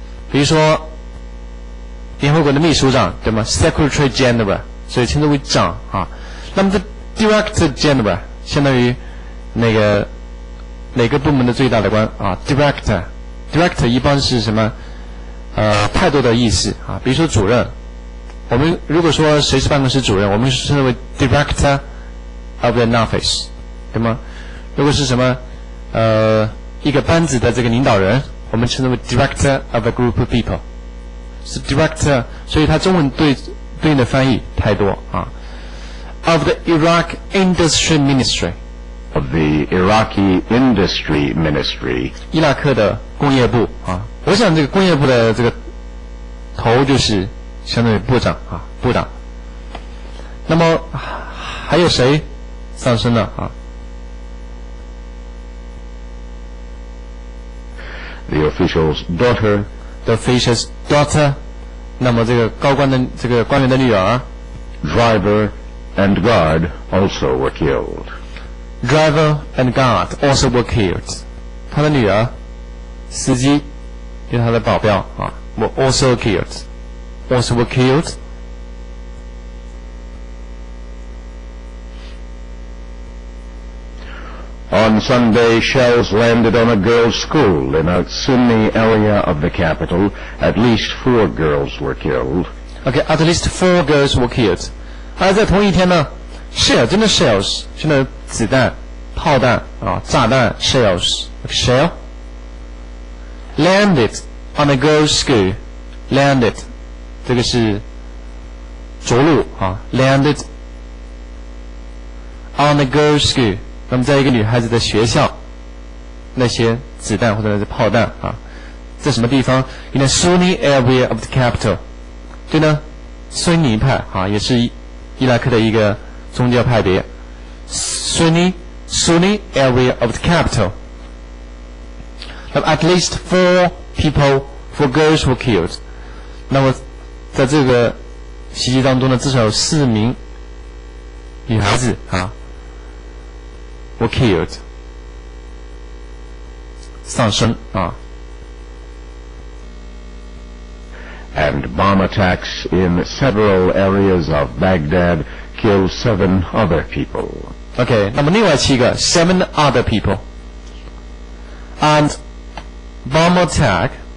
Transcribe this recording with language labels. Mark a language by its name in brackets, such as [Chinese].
[Chinese] 比如说联合国的秘书长对吗 Secretary General 所以称之为长啊那么这 Director General 相当于那个哪个部门的最大的官啊 Director 一般是什么太多的意思啊比如说主任我们如果说谁是办公室主任我们称之为 [English] Director of an office [Chinese] 对吗如果是什么一个班子的这个领导人我们称之为 [English] director of a group of people [Chinese] 是 director 所以它中文对应的翻译太多啊 [English] of the Iraq Industry Ministry of the Iraqi Industry Ministry [Chinese] 伊拉克的工业部啊我想这个工业部的这个头就是相当于部长啊部长那么还有谁上升了啊 [English] The official's daughter, the official's daughter. [Chinese] 那么这个高官的这个官员的女儿 [English] driver and guard also were killed. Driver and guard also were killed. [Chinese] 他的女儿司机跟他的保镖啊 [English] were also killed. Also were killed. On Sunday, shells landed on a girls' school in a Sunni area of the capital. At least 4 girls were killed. Okay, at least 4 girls were killed. [Chinese] 而在同一天呢 shell 真的 shells 真的子弹炮弹啊炸弹 shells shell [English] landed on a girls' school [Chinese] landed 这个是着陆啊 landed [English] on a girls' school [Chinese] 那么在一个女孩子的学校那些子弹或者是炮弹啊在什么地方 [English] in a Sunni area of the capital [Chinese] 对呢孙尼派啊也是伊拉克的一个宗教派别 [English] Sunni area of the capital [Chinese] 那么 [English] at least 4 girls were killed [Chinese] 那么在这个袭击当中呢至少有4名女孩子啊 [English] were killed [Chinese] 丧生啊 [English] And bomb attacks in several areas of Baghdad killed 7 other people. [Chinese] Okay 那么另外7个 [English] 7 other people and bomb attack